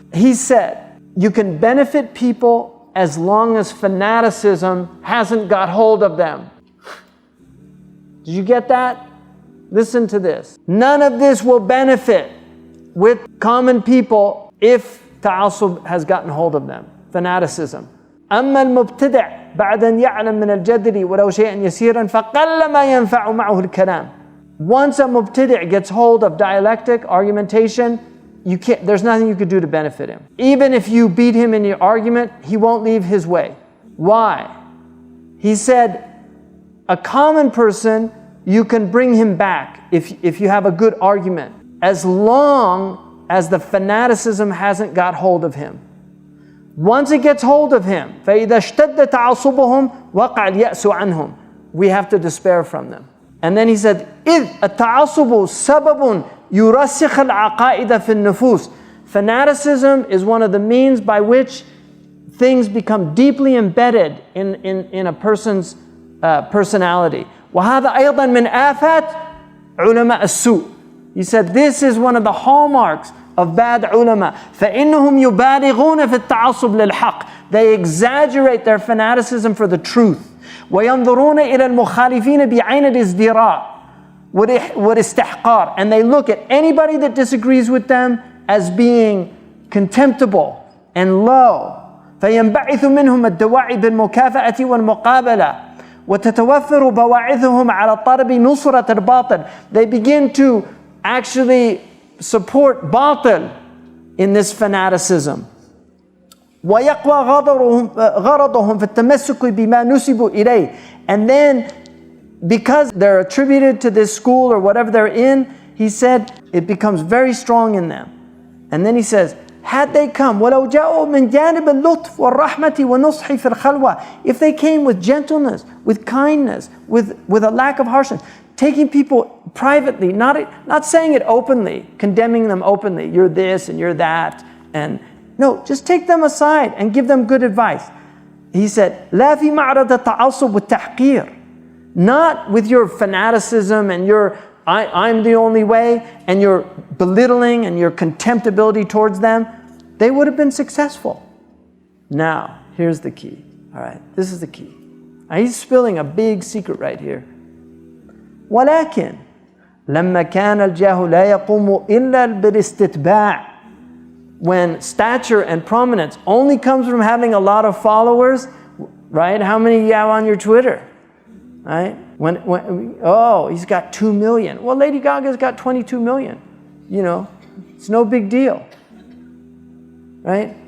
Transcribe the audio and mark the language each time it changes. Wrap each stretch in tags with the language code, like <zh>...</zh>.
<en>He said, you can benefit people as long as fanaticism hasn't got hold of them. Did you get that? Listen to this. None of this will benefit with common people if ta'assub has gotten hold of them. Fanaticism.</en> <ar>أما المبتدع بعد أن يعلم من الجدل ولو شيئا يسيرا فقل ما ينفع معه الكلام.</ar> <en>Once a mubtadi' gets hold of dialectic, argumentation, there's nothing you could do to benefit him. Even if you beat him in your argument, he won't leave his way. Why? He said, a common person, you can bring him back if you have a good argument, as long as the fanaticism hasn't got hold of him. Once it gets hold of him,</en> <ar>فَإِذَا اشْتَدَّ تَعَصُبُهُمْ وَقَعَ الْيَأْسُ عَنْهُمْ,</ar> <en>we have to despair from them. And then he said,</en> <ar>إِذْ التَّعَصُبُ سَبَبٌ يُرَسِّخَ الْعَقَائِدَ فِي النُّفُوسِ.</ar> <en>Fanaticism is one of the means by which things become deeply embedded in a person's personality.</en> <ar>وَهَذَا أَيْضًا مِنْ آفَاتِ عُلَمَاءِ السُّوءِ.</ar> <en>He said, this is one of the hallmarks of bad ulama.</en> <ar>فَإِنَّهُمْ يُبَالِغُونَ فِي التَّعَصُّبِ لِلْحَقِّ.</ar> <en>They exaggerate their fanaticism for the truth.</en> <ar>وَيَنْظُرُونَ إِلَى الْمُخَالِفِينَ بِعَيْنِ الْإِزْدِرَاءِ وَالِاسْتِحْقَارِ.</ar> <en>And they look at anybody that disagrees with them as being contemptible and low.</en> <ar>فَيَنْبَعِثُ مِنْهُمَ الدَّوَاعِي بِالْمُكَافَأَةِ وَالْمُقَابَلَةِ وَتَتَوَفَّرُ بَوَاعِثُهُمْ عَلَى طَلَبِ نُصْرَةِ الْبَاطِلِ.</ar> <en>They begin to actually support batil in this fanaticism.</en> <ar>وَيَقْوَى غَرَضُهُمْ فِي التَّمَسُّكِ بِمَا نُسِبُوا إِلَيْهِ.</ar> <en>And then, because they're attributed to this school or whatever they're in, he said, it becomes very strong in them. And then he says, had they come,</en> <ar>وَلَوْ جَاءُوا مِنْ جَانِبِ اللُّطْفِ وَالرَّحْمَةِ وَالنُّصْحِ فِي الْخَلْوَةِ.</ar> <en>If they came with gentleness, with kindness, with a lack of harshness, taking people privately, not saying it openly, condemning them openly, you're this and you're that, and no, just take them aside and give them good advice. He said,</en> <ar>لا في معرض التعصب والتحقير.</ar> <en>Not with your fanaticism and your I'm the only way and your belittling and your contemptibility towards them. They would have been successful. Now, here's the key. All right, this is the key. Now, he's spilling a big secret right here.</en> <ar>ولكن لما كان الجاه لا يقوم إلا بالاستتباع.</ar> <en>When stature and prominence only comes from having a lot of followers, right? How many you have on your Twitter, right? Oh, he's got 2 million. Well, Lady Gaga's got 22 million. You know, it's no big deal, right?</en>